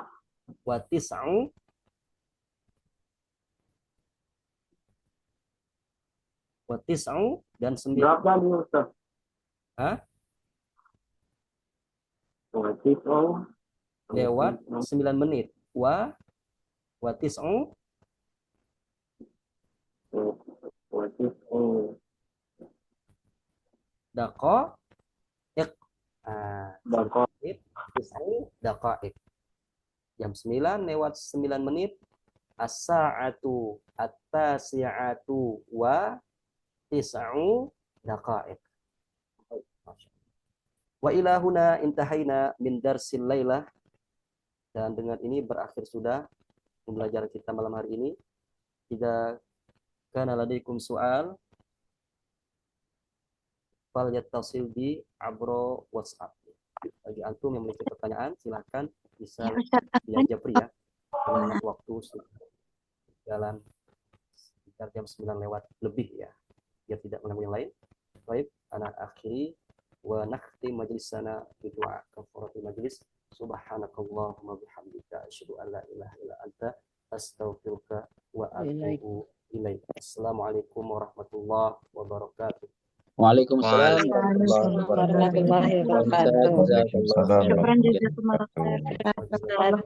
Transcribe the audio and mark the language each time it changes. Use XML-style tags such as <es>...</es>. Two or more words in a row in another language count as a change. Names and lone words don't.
<ar>وتسع dan 9.</ar> <id>berapa nih Ustaz? Hah?</id> <ar>وتسع</ar> <id>Lewat 9 menit.</id> <ar>وتسع دقائق. Daqaiq.</ar> <id>Jam 9:09 menit.</id> <ar>الساعة التاسعة وتسع دقائق. وإلى هنا انتهينا من درس الليلة.</ar> <id>Dan dengan ini berakhir sudah pembelajaran kita malam hari ini.</id> <ar>Jika كان لديكم سؤال، فليتصل بعبر WhatsApp.</ar> <id>Bagi antum yang memiliki pertanyaan, silahkan bisa via Japri ya. Karena waktu sudah jalan sekitar jam 9 lewat lebih ya. Biar tidak mengganggu yang lain.</id> <ar>Baik, أن أخير ونختم مجلسنا بدعاء كفارة المجلس. سبحانك اللهم وبحمدك أشهد أن لا إله إلا أنت أستغفرك وأتوب إليك. السلام عليكم ورحمة الله وبركاته. Waalaikumsalam ورحمة الله وبركاته. شكرا جزاكم الله خيرا.</ar>